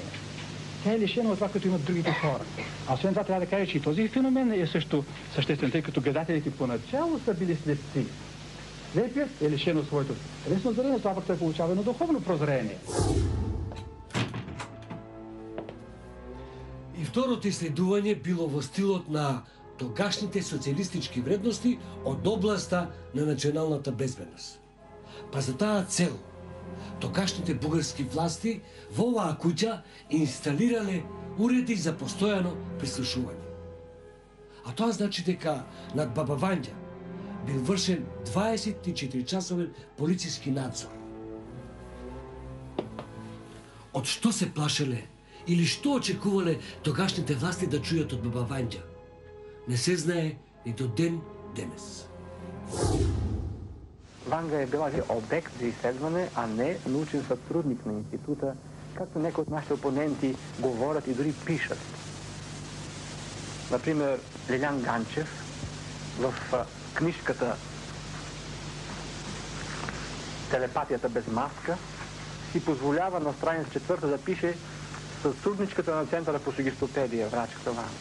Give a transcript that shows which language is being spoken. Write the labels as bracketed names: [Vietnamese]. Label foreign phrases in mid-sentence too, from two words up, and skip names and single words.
[Bulgarian] Тя е лишена от това, като имат другите хора. А освен това трябва да кажа, че и този феномен е също съществен, тъй като гледателите поначало са били слепци. Слепият е лишен от своето телесно зрение, това пък той получава едно духовно прозрение. [Macedonian] И второто исследување било во стилот на тогашните социјалистички вредности од областа на националната безбедност. Па за таа цел, тогашните бугарски власти во оваа куќа инсталирале уреди за постојано прислушување. А тоа значи дека над баба Вања бил вршен 24-часовен полициски надзор. Од што се плашеле или што очекувале тогашните власти да чујат од баба Вања, не се знае ни до ден денес. [Bulgarian] Ванга е била обект за изследване, а не научен сътрудник на института, както някои от нашите опоненти говорят и дори пишат. Например, Лилян Ганчев в книжката "Телепатията без маска" си позволява на страница 4 да пише сътрудничката на Центъра по сугестопедия, врачката Ванга.